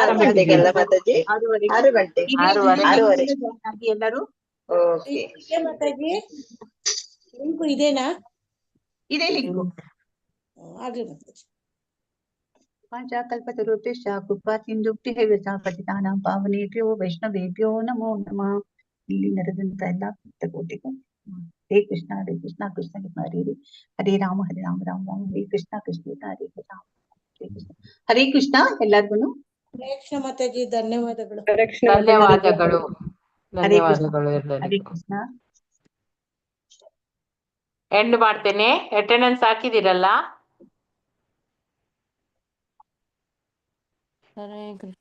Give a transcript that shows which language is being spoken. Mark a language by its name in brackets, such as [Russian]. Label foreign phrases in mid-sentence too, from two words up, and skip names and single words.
[Kannada] 6 ಗಂಟೆಗೆ ಎಲ್ಲರೂ ಮಾತಾಜಿ ಲಿಂಕು ಇದೇನಾ? ಇದೇ ಲಿಂಕು. ಆಗ್ಲಿ ಮಾತಾಜಿ. [Sanskrit] ವಾಂಚಾಕಲ್ಪತರುಭ್ಯಶ್ಚ ಕೃಪಾ ಸಿಂಧುಭ್ಯಃ ಪತಿತಾನಾಂ ಪಾವನೇಭ್ಯೋ ವೈಷ್ಣವೇಭ್ಯೋ ನಮೋ ನಮಃ. [Kannada] ಇಲ್ಲಿ ನಡೆದಂತ ಎಲ್ಲ ಭಕ್ತಕೋಟಿಗೂ ಹರೇ ಕೃಷ್ಣ ಕೃಷ್ಣ ಕೃಷ್ಣ ಹರೇ ಹರೇ, ಹರೇ ರಾಮ ರಾಮ ರಾಮ ಹರೇ ಕೃಷ್ಣ ಹರೇ ರಾಮ ಹರೇ ಕೃಷ್ಣ. ಹರೇ ಕೃಷ್ಣ ಎಲ್ಲರಿಗೂ. ಹರೇ ಕೃಷ್ಣ ಮಾತಾಜಿ, ಧನ್ಯವಾದಗಳು. ಧನ್ಯವಾದಗಳು. ಹರೇ ಕೃಷ್ಣ ಧನ್ಯವಾದಗಳು ಹರೇ ಎಲ್ಲರಿಗೂ. ಕೃಷ್ಣ. ಎಂಡ್ ಮಾಡ್ತೇನೆ. ಅಟೆಂಡೆನ್ಸ್ ಹಾಕಿದಿರಲ್ಲ? ಹರೇ ಕೃಷ್ಣ ಮಾತಾಜಿ.